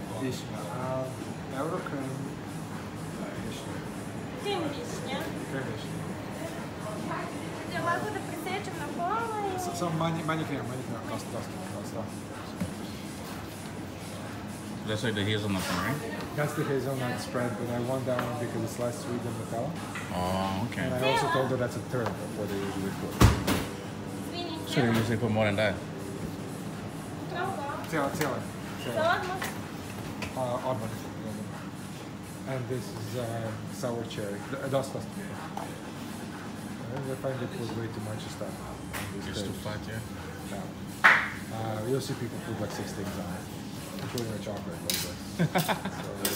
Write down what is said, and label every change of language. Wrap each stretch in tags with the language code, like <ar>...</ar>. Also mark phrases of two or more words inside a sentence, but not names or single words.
<sr>Wiśnia. Eurokrem. Krem wiśnia. Krem wiśnia. Ja mogu da presečem na pola i... Samo manje krema, dosta.</sr> <en>That's like the hazelnut one, right? That's the hazelnut spread, but I want that one because it's less sweet than Nutella. Oh, okay. And I also told her that's a third of what they usually put. So they usually put more than that.</en> <sr>Cijela. Odmah. Odmah.</sr> <en>And this is sour cherry. Dosta. I find they put way too much stuff. It's too fat, yeah? Yeah. You'll see people put like 6 things on it. Including the chocolate like this.</en>